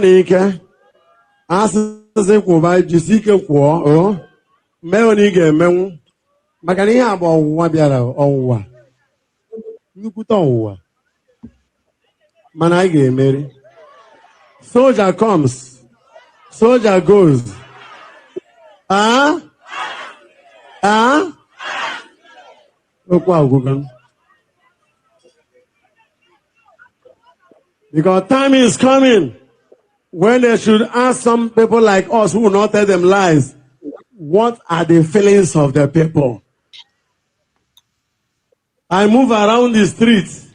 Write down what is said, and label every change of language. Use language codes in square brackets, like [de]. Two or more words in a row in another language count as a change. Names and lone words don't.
[ig] n'ike, asịsị kwụba jisi ike kwụọ mee onye ị ga-emenwu maka na ihe a bụ ọnwụnwa bịara, ọnwụnwa nnukwute ọnwụnwa mana anyị ga-emeri. [en] Soldier comes, soldier goes. [ig] Okwu agwụgo. [en] Because time is coming when they should ask some people like us who will not tell them lies, what are the feelings of the people? I move around the streets.